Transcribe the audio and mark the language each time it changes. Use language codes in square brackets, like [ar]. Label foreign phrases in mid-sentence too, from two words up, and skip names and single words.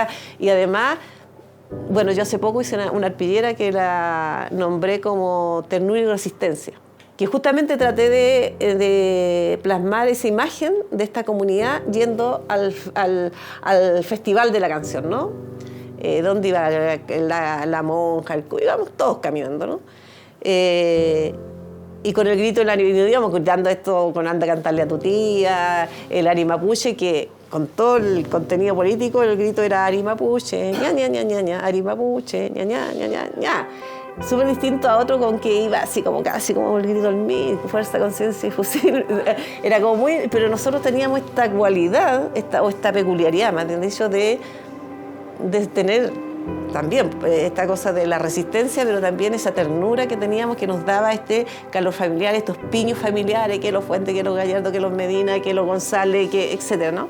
[es] Y además, bueno, yo hace poco hice una arpillera que la nombré como Ternura y Resistencia, que justamente traté de plasmar esa imagen de esta comunidad yendo al Festival de la Canción, ¿no? Donde iba la monja, íbamos todos caminando, ¿no? Y con el grito del ánimo, íbamos gritando esto con anda a cantarle a tu tía, el Ari Mapuche, que con todo el contenido político, el grito era Ari Mapuche, ña, ña, ña, ña, ña, Ari Mapuche, ña, ña, ña, ña, ña. Súper distinto a otro con que iba así como casi como el grito del MIR, fuerza, conciencia y fusil. Era como muy... Pero nosotros teníamos esta cualidad, esta peculiaridad, más bien dicho, de tener también esta cosa de la resistencia, pero también esa ternura que teníamos que nos daba este calor familiar, estos piños familiares, que los Fuentes, que los Gallardo, que los Medina, que los González, que etcétera, ¿no?